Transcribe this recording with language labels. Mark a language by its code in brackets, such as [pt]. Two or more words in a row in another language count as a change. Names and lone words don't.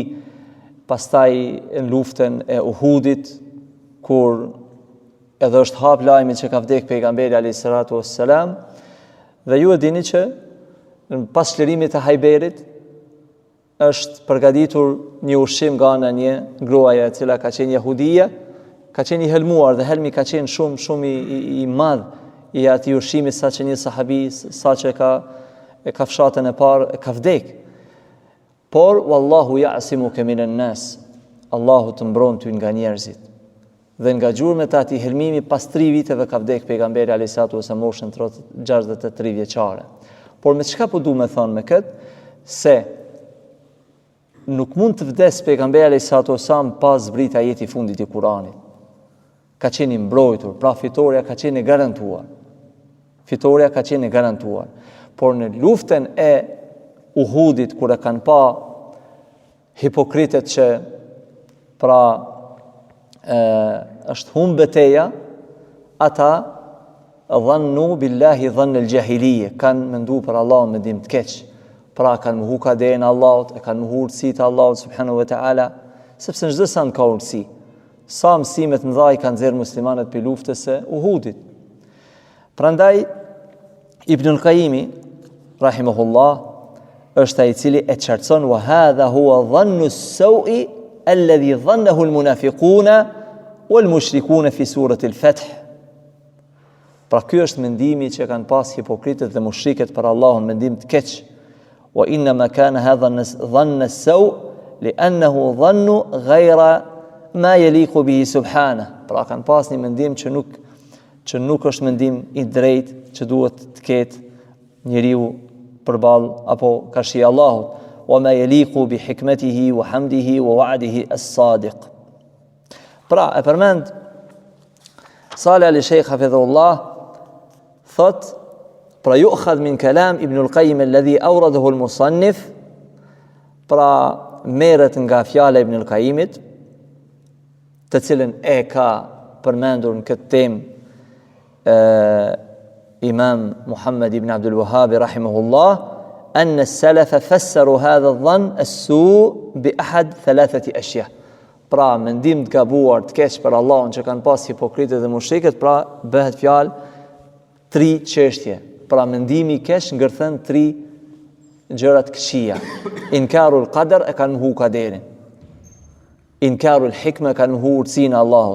[sq] Pastaj në luftën e Uhudit, kur edhe është hap lajmi që ka vdek pejgamberi [ar] عليه السلام, [sq] dhe ju e dini që pas çlirimit të Hajberit është përgatitur një ushqim nga ana një gruaje e cila ka qenë jahudie, ka qenë i helmuar dhe helmi ka qenë shumë i madh i atij ushqimi, saqë një sahabi saqë ka fshatën e parë ka vdek. [ar] Por والله يعصمك من الناس. [sq] Allahu të mbron ty nga njerëzit. Dhe nga gjurmët e atij helmimi pas 3 viteve ka vdek pejgamberi [ar] عليه السلام [sq] moshën 63 vjeçare. Por me çka po du me thonë me këtë, se nuk mund të vdes pejgamberi [ar] عليه السلام [sq] pas zbrit ajeti i fundit i Kuranit. Ka qenë i mbrojtur, pra fitoria ka qenë e garantuar. Fitoria ka qenë e garantuar. Por në luftën e Uhudit, kur e kanë pa hipokritet që pra është humbë betejë, ata [ar] ظنوا بالله ظن الجاهلية, [sq] kanë menduar për Allahun mendim të keq. Pra kanë mohu kaderin e Allahut, e kanë mohu urtësitë e Allahut [ar] سبحانه وتعالى, [sq] sepse në çdo sand ka urtësi. Sa mësime të mëdha i kanë nxjerrë muslimanët për luftës së Uhudit. Prandaj Ibn al-Qayyim rahimahullah është ai i cili e qartëson [ar] وهذا هو ظن السوء الذي ظنه المنافقون والمشركون في سورة الفتح. [sq] Pra ky është mendimi që kanë pas hipokritët dhe mushrikët për Allahun, mendim të keq. [ar] وإنما كان هذا ظن السوء لأنه ظن غير ما يليق به سبحانه. [sq] Pra kanë pas një mendim që nuk është mendim i drejtë që duhet të ketë njeriu përballë apo kashi Allahut, [ar] وما يليق بحكمته وحمده ووعده الصادق. [sq] Pra e përmend [ar] Salih al-Sheikh hafidhullah, [sq] thot pra [ar] يؤخذ من كلام ابن القيم الذي أورده المصنف, [sq] pra merret nga fjala Ibn al-Qayyimit, të cilën e ka përmendur në këtë temë Imam Muhammad ibn Abdul Wahhab rahimahullah, [ar] أن السلف فسروا هذا الظن السوء بأحد 3 أشياء. [sq] Pra mendim të gabuar të keq për Allahun që kanë pas hipokritët dhe mushrikët, pra bëhet fjalë 3 çështje. Pra mendimi i keq ngërthen 3 gjëra të këqija. [ar] إنكار القدر, [sq] e kanë mohu kaderin. [ar] إنكار الحكمة, [sq] e kanë mohu urtësinë e Allahut.